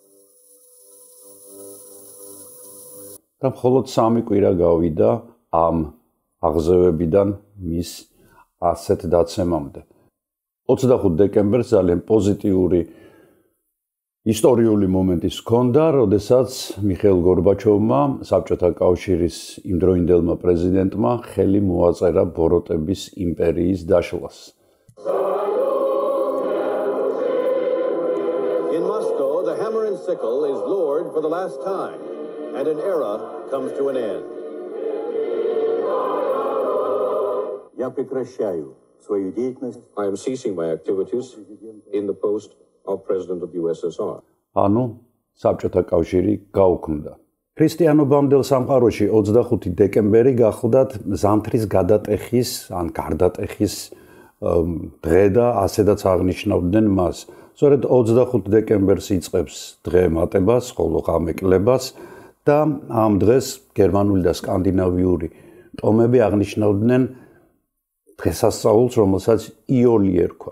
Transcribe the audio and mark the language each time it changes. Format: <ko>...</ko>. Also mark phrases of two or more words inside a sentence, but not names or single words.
<ka>და მხოლოდ 3 კვირა გავიდა ამ აღზევებიდან მის ასეთ დაცემამდე. 25 დეკემბერს ძალიან პოზიტიური ისტორიული მომენტი ჰქონდა, როდესაც მიხეილ გორბაჩოვმა, საბჭოთა კავშირის იმდროინდელმა პრეზიდენტმა ხელი მოაწერა ბოროტების იმპერიის დაშლას.</ka> <en>In Moscow, the hammer and sickle is lowered for the last time, and an era comes to an end.</en> <ru>Я прекращаю свою деятельность.</ru> <en>I am ceasing my activities in the post of President of the USSR.</en> <ka>ანუ საბჭოთა კავშირი გაუქმდა. ქრისტიანობამდელ სამყაროში 25 დეკემბერი გახლდათ ზამთრის გადატეხის ან გარდატეხის დღე და ასედაც აღნიშნავდნენ მას. სწორედ 25 დეკემბერს იწყებს დღე მატებას, ხოლო ღამე კლებას და ამ დღეს გერმანული და სკანდინავიური ტომები აღნიშნავდნენ დღესასწაულს, რომელსაც იოლი ერქვა.</ka>